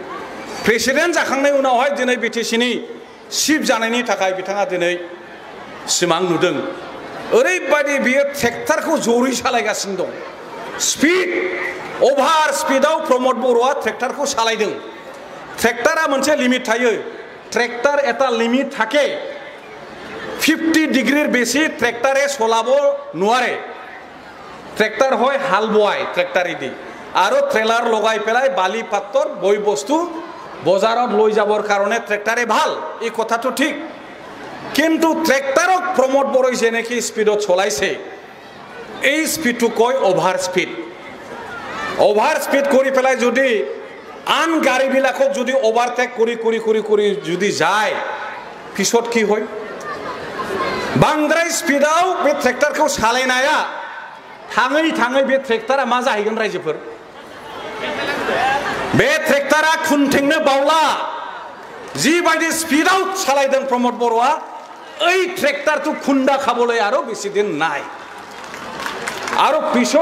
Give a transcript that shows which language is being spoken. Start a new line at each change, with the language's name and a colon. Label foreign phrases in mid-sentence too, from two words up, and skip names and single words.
Bodo: प्रेसिडेन्ट जाखांनाय उनावहाय दिनै बिटिसिनि चिफ जानायनि थाखाय बिथाङा दिनै सिमां नुदों ओरैबायदि बियो ट्रेक्टरखौ जरै सालायगासिनो दं
English: speed over
Bodo: स्पिडआव प्रमद बर'आ ट्रेक्टरखौ सालायदों ट्रेक्टरा मोनसे लिमिट थायो ट्रेक्टर এটা
Assamese: লিমিট থাকে 50 ডিগ্রির বেশি ট্রেক্টরে চলাব নোৱাৰে ট্রেক্টর হয় হাল বোৱাই ট্রেক্টরে দি আৰু ট্ৰেলাৰ লগাই পেলাই বালি পাত্তৰ বই বস্তু বজাৰত লৈ যাবৰ কাৰণে ট্রেক্টরে ভাল এই কথাটো ঠিক কিন্তু ট্রেক্টৰক প্ৰমোট বৰই যেনেকি স্পিডত চলাইছে এই স্পিডটো কয় ওভাৰ স্পিড কৰি পেলাই যদি আন গাড়ীবিলাকক যদি ওভাৰটেক কৰি যদি যায় পিছত কি হয়
Bodo: बांद्राय स्पिडआव बे ट्रेक्टरखौ सालायनाया थाङै बे ट्रेक्टरा मा जाहैगोन रायजोफोर बे ट्रेक्टरा खुन्थेंनो बावला जिबायदि स्पिडआव सालायदों प्रमद बर'आ ओइ ट्रेक्टरखौ खुन्दा खाবলৈ आरो बेसि दिन নাই आरो पिছত